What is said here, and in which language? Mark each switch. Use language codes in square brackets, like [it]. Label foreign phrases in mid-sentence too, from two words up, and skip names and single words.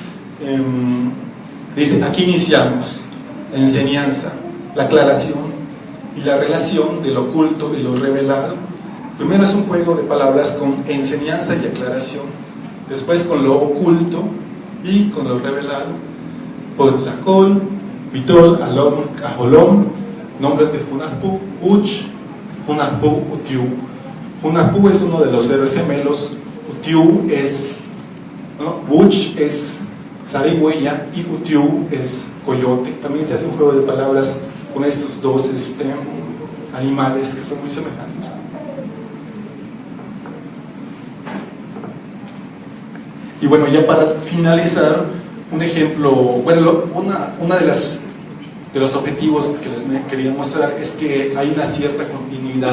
[es] Dice, aquí iniciamos la enseñanza, la aclaración y la relación de lo oculto y lo revelado. Primero es un juego de palabras con enseñanza y aclaración, después con lo oculto y con lo revelado. Potzakol, Vitol, Alom, Cajolom, nombres de Hunahpu, Uch, Hunahpu, Utiu. Hunahpu es uno de los héroes gemelos, Utiu es, Uch es zarigüeya y Utiu es coyote. También se hace un juego de palabras con estos dos animales que son muy semejantes. Y bueno, ya para finalizar, un ejemplo, bueno, una de los objetivos que les quería mostrar es que hay una cierta continuidad.